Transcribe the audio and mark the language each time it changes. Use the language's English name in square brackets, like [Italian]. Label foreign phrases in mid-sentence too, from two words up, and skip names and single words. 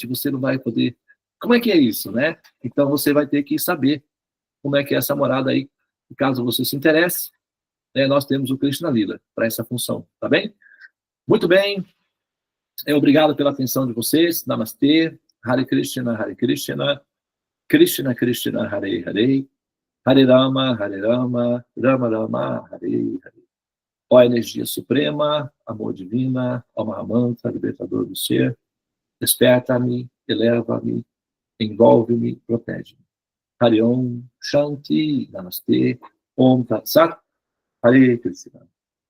[Portuguese] Você não vai poder... Como é que é isso, Então você vai ter que saber como é que é essa morada aí. Caso você se interesse, nós temos o Krishna Lila para essa função, tá bem? Muito bem. Obrigado pela atenção de vocês. Namastê. [Sanskrit] Hare Krishna, Krishna Krishna, Hare Hare, Hare Rama, Rama Rama, Hare Hare. [Portuguese] Ó energia suprema, amor divina, ó Mahamantra, libertador do ser, desperta-me, eleva-me, envolve-me, protege-me. [Sanskrit] Hare Om, Shanti, Namastê, Om Tat Sat, Hare Krishna.